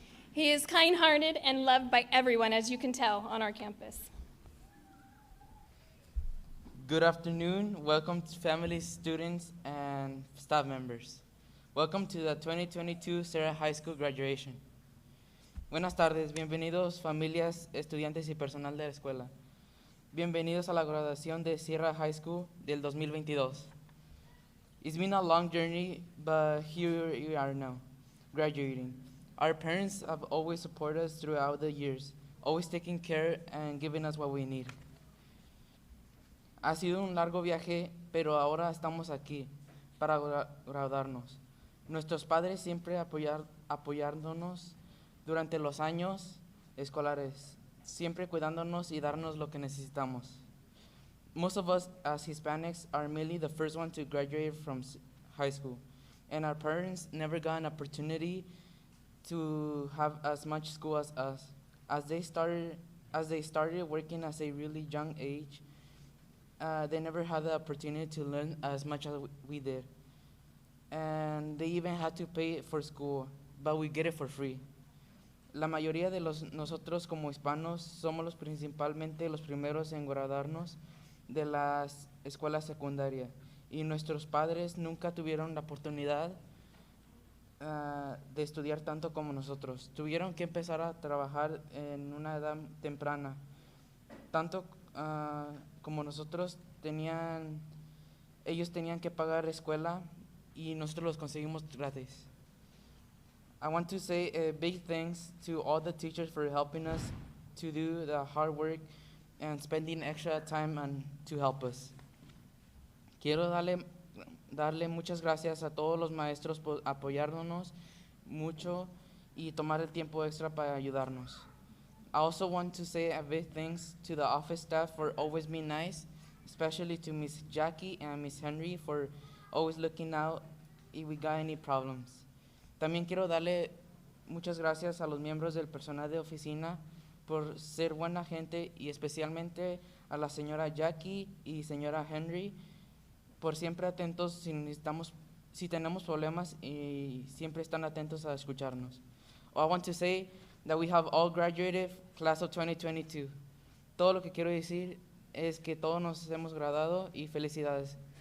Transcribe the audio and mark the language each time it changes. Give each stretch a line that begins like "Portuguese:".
English: He is kind-hearted and loved by everyone, as you can tell, on our campus. Good afternoon. Welcome to families, students, and staff members. Welcome to the 2022 Sierra High School graduation.
Spanish: Buenas tardes, bienvenidos familias, estudiantes y personal de la escuela. Bienvenidos a la graduación de Sierra High School del 2022.
English: It's been a long journey, but here we are now, graduating. Our parents have always supported us throughout the years, always taking care and giving us what we need.
Spanish: Ha sido un largo viaje, pero ahora estamos aquí para graduarnos. Nuestros padres siempre apoyándonos durante los años escolares, siempre cuidándonos y darnos lo que necesitamos.
English: Most of us as Hispanics are merely the first one to graduate from high school, and our parents never got an opportunity to have as much school as us. As they started working at a really young age, they never had the opportunity to learn as much as we did. And they even had to pay for school, but we get it for free.
Spanish: La mayoría de nosotros como hispanos somos principalmente los primeros en graduarnos de la escuela secundaria, y nuestros padres nunca tuvieron la oportunidad de estudiar tanto como nosotros. Tuvieron que empezar a trabajar en una edad temprana. Tanto como nosotros ellos tenían que pagar escuela y nosotros los conseguimos gratis.
English: I want to say a big thanks to all the teachers for helping us to do the hard work and spending extra time to help us.
Spanish: Quiero darle muchas gracias a todos los maestros por apoyarnos mucho y tomar el tiempo extra para ayudarnos.
English: I also want to say a big thanks to the office staff for always being nice, especially to Miss Jackie and Miss Henry for always looking out if we got any problems.
Spanish: También quiero darle muchas gracias a los miembros del personal de oficina por ser buena gente, y especialmente a la señora Jackie y señora Henry por siempre atentos si tenemos problemas y siempre están atentos a escucharnos.
English: I want to say that we have all graduated class of 2022.
Spanish: Todo lo que quiero decir es que todos nos hemos graduado y felicidades.